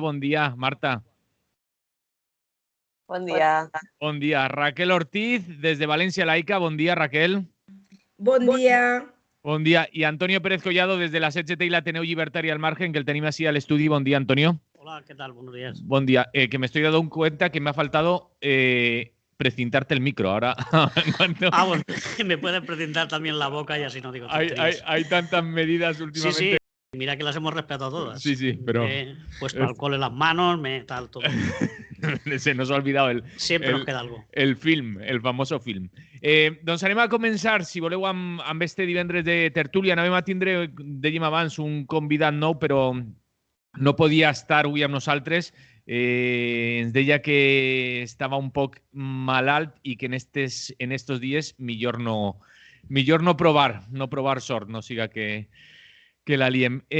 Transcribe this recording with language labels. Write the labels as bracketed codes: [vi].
[ca] Bon dia, Marta. Bon dia. Bon dia. Raquel Ortiz, des de València Laica. Bon dia, Raquel. Bon dia. Bon dia. I Antonio Pérez Collado, des de la CGT i l'Ateneu Llibertari al Margen, que el tenim així a l'estudi. Bon dia, Antonio. [es] Hola, ¿qué tal? Buenos días. Buen día. Que me estoy dando cuenta que me ha faltado precintarte el micro. Ahora, bueno, me puedes precintar también la boca y así no digo tonterías. Hay tantas medidas últimamente. Sí, sí. Mira que las hemos respetado todas. Sí, sí, pero... puesto alcohol en las manos, tal, todo. Se nos ha olvidado Siempre nos queda algo. El film, el famoso film. [ca] Doncs anem a començar, si voleu, amb este divendres de tertúlia. Anem a tindre, dèiem abans, un convidat nou, però no podia estar avui amb nosaltres. Ens deia que estava un poc malalt i que en estos dies millor no provar sort, no siga que la liem.